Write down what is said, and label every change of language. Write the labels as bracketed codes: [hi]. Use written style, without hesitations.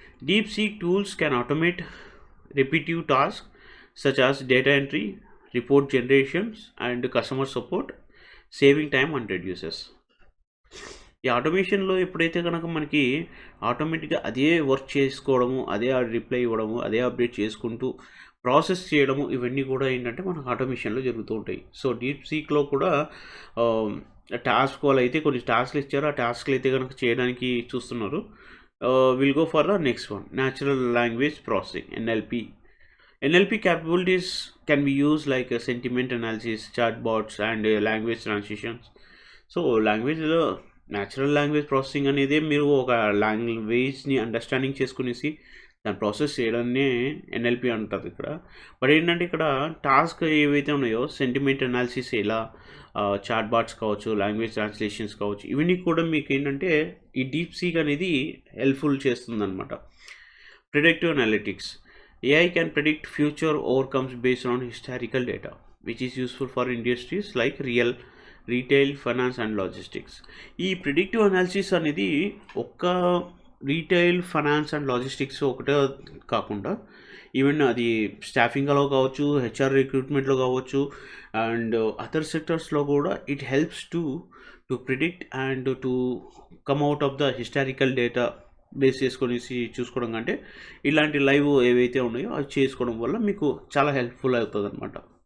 [en] DeepSeek tools can automate repetitive tasks such as data entry, report generations, and customer support, saving time and reduces. [te] ఈ ఆటోమేషన్లో ఎప్పుడైతే కనుక మనకి ఆటోమేటిక్గా అదే work చేసుకోవడము, అదే రిప్లై ఇవ్వడము, అదే అప్డేట్ చేసుకుంటూ ప్రాసెస్ చేయడము, ఇవన్నీ కూడా ఏంటంటే మనకు ఆటోమేషన్లో జరుగుతూ ఉంటాయి. సో డీప్ సీక్లో కూడా టాస్క్ వాళ్ళు అయితే కొన్ని టాస్క్లు ఇచ్చారు, ఆ టాస్క్లు అయితే కనుక చేయడానికి చూస్తున్నారు. [en] We'll go for the next one, natural language processing, NLP. NLP capabilities can be used like sentiment analysis, chatbots, and language transitions. [te] So లాంగ్వేజ్లో న్యాచురల్ లాంగ్వేజ్ ప్రాసెసింగ్ అనేది మీరు ఒక లాంగ్వేజ్ని అండర్స్టాండింగ్ చేసుకునేసి దాన్ని ప్రాసెస్ చేయడాన్ని ఎన్ఎల్పి అంటారు ఇక్కడ. బట్ ఏంటంటే ఇక్కడ టాస్క్ ఏవైతే ఉన్నాయో, సెంటిమెంట్ అనాలిసిస్, ఇలా చాట్ బాట్స్ కావచ్చు, లాంగ్వేజ్ ట్రాన్స్లేషన్స్ కావచ్చు, ఇవన్నీ కూడా మీకు ఏంటంటే ఈ డీప్ సీక్ అనేది హెల్ప్ఫుల్ చేస్తుంది అనమాట. [en] Predictive analytics. AI can predict future outcomes based on historical data, which is useful for industries like retail, finance and logistics. [te] ఈ ప్రిడిక్టివ్ అనాలిసిస్ అనేది ఒక్క రీటైల్, ఫైనాన్స్ అండ్ లాజిస్టిక్స్ ఒకటే కాకుండా ఈవెన్ అది స్టాఫింగ్లో కావచ్చు, హెచ్ఆర్ రిక్రూట్మెంట్లో కావచ్చు, అండ్ అదర్ సెక్టర్స్లో కూడా [en] it helps to predict and to come out of the historical data [te] base చేసుకొని చూసుకోవడం కంటే ఇలాంటి లైవ్ ఏవైతే ఉన్నాయో అది చేసుకోవడం వల్ల మీకు చాలా హెల్ప్ఫుల్ అవుతుంది అనమాట.